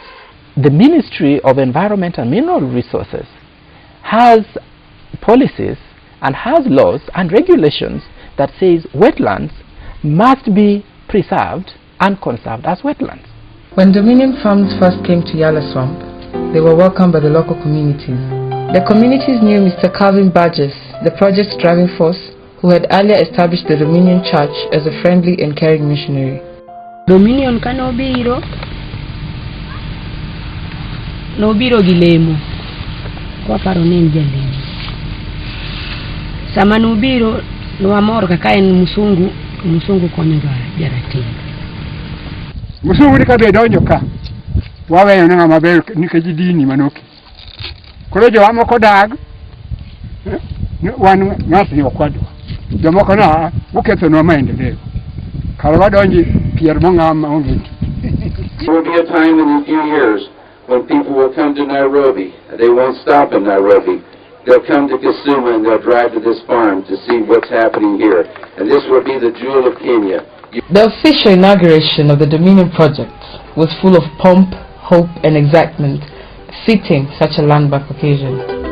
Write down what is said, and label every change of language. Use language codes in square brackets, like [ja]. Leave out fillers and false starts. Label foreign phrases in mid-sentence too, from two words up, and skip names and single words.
[en] The Ministry of Environment and Mineral Resources has policies and has laws and regulations that says wetlands must be preserved and conserved as wetlands. When Dominion Farms first came to Yala Swamp, they were welcomed by the local communities. The communities knew Mr. Calvin Burgess, the project's driving force, who had earlier established the Dominion Church as a friendly and caring missionary. [luo] Dominion kanobiro gilemo kwa paro nen jalemo sama nobiro nwamor kaka en musungu konyoga jarateng musungu dikabe donjo ka waweyo na maber nikech dini manoki koro jo amoko dag wan ng'atni okwadwa jomoko na uketho no maendeleo karo wadonji pier mong'ama onge. [en] There will be a time in a few years when people will come to Nairobi. They won't stop in Nairobi. They'll come to Kisumu and they'll drive to this farm to see what's happening here. And this will be the jewel of Kenya. The official inauguration of the Dominion project was full of pomp, hope and excitement, fitting such a landmark occasion.